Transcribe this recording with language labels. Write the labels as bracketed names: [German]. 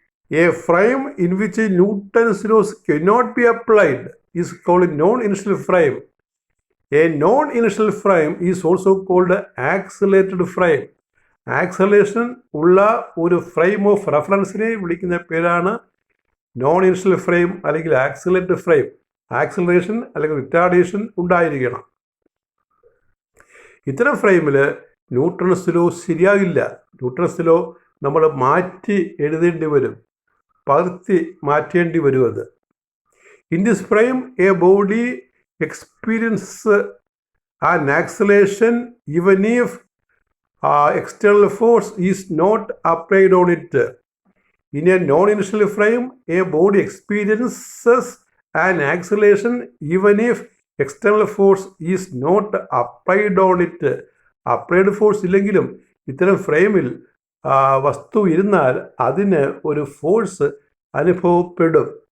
[English] A frame in which Newton's laws cannot be applied is called a non-inertial frame. A non-inertial frame is also called accelerated frame. [Malayalam] Acceleration ഉള്ള ഒരു frame of റെഫറൻസിനെ വിളിക്കുന്ന പേരാണ് non inertial frame അല്ലെങ്കിൽ accelerated frame. Acceleration അല്ലെങ്കിൽ retardation ഉണ്ടായിരിക്കണം. ഇത്തരം ഫ്രെയിമിൽ Newton's law ശരിയാകില്ല. Newton's law നമ്മൾ മാറ്റി എഴുതേണ്ടി വരും, പകർത്തി മാറ്റേണ്ടി വരും. [English] അത് in this frame a body experience an acceleration even if external force is not applied on it. In a non-inertial frame, a body experiences an acceleration even if external force is not applied on it. Applied force [Malayalam] ഇല്ലെങ്കിലും ഇത്തരം ഫ്രെയിമിൽ വസ്തു ഇരുന്നാൽ അതിന് ഒരു force അനുഭവപ്പെടും.